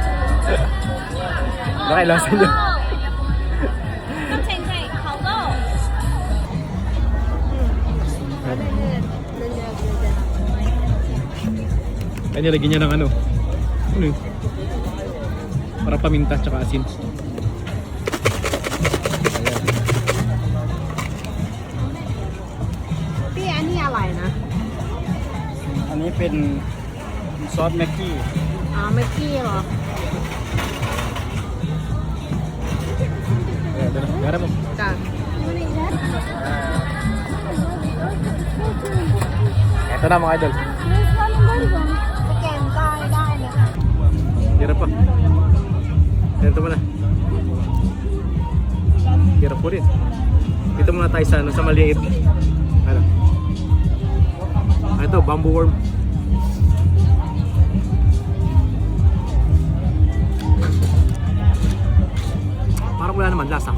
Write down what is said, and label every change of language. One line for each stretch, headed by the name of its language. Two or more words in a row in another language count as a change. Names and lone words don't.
Filipino: Baka ilasan nyo. Kaya nilagyan niya ng ano yun? Para paminta tsaka asin.
Thai: Pi, อันนี้อะไรนะ อันนี้เป็นซอสแม็กกี้ อ๋อ ไม่กี้เหรอ
Filipino: Gara mo.
Thai: จ้ะ
Filipino: Ito na mga idol.
Thai: สแกนได้ได้เลยค่ะ
Filipino: Hirap pa. Ito muna. Hirap po rin. Dito muna tayo sa maliit. Ito,
English: bamboo worm.
Filipino: Parang wala naman lasa.